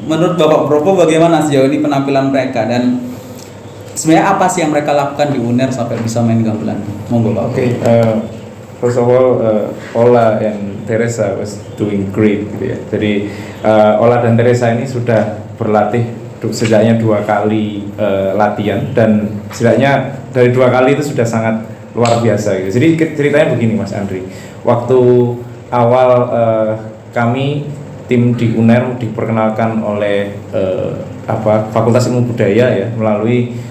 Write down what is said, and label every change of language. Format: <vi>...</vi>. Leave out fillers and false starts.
<id>Menurut Bapak Probo bagaimana sejauh ini penampilan mereka, dan sebenarnya apa sih yang mereka lakukan di UNER sampai bisa main gamelan?</id> <jv>Monggo Pak.</jv> <en>Okay, first of all, Ola and Teresa was doing great</en> <id>gitu ya. Jadi Ola dan Teresa ini sudah berlatih setidaknya 2 kali latihan, dan setidaknya dari 2 kali itu sudah sangat luar biasa gitu. Jadi ceritanya begini Mas Andri, waktu awal kami tim di UNER diperkenalkan oleh Fakultas Ilmu Budaya ya, melalui</id>